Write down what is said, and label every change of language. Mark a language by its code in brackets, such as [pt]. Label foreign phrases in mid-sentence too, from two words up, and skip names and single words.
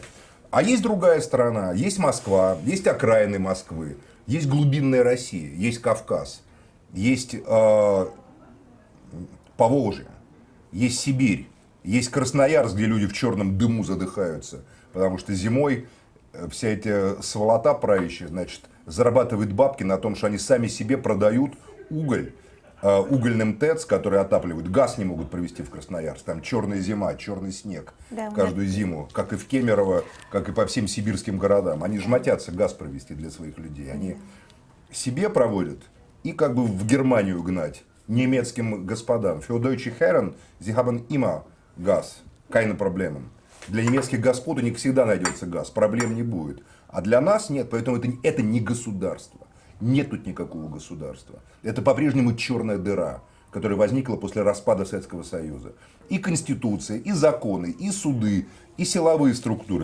[ru] А есть другая страна, есть Москва, есть окраины Москвы, есть глубинная Россия, есть Кавказ, есть Поволжье, есть Сибирь, есть Красноярск, где люди в черном дыму задыхаются, потому что зимой вся эта сволота правящая, значит, зарабатывает бабки на том, что они сами себе продают уголь угольным ТЭЦ, которые отапливают. Газ не могут провести в Красноярск. Там черная зима, черный снег каждую зиму. Как и в Кемерово, как и по всем сибирским городам. Они жмотятся газ провести для своих людей. Они себе проводят и как бы в Германию гнать немецким господам. [de] Für deutsche Herren, sie haben immer Gas. Keine Probleme. [ru] Для немецких господ у них всегда найдется газ. Проблем не будет. А для нас нет. Поэтому это не государство. Нет тут никакого государства. Это по-прежнему черная дыра, которая возникла после распада Советского Союза. И конституция, и законы, и суды, и силовые структуры.